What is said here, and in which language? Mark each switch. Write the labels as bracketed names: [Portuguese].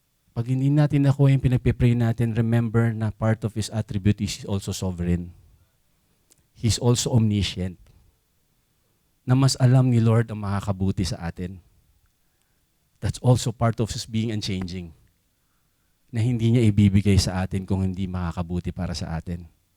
[Filipino] Pag hindi natin nakuha yung pinagpipray natin, [English] remember na part of His attribute is He's also sovereign. He's also omniscient. [Filipino] Na mas alam ni Lord ang makakabuti sa atin. [English] That's also part of His being unchanging. [Filipino] Na hindi niya ibibigay sa atin kung hindi makakabuti para sa atin.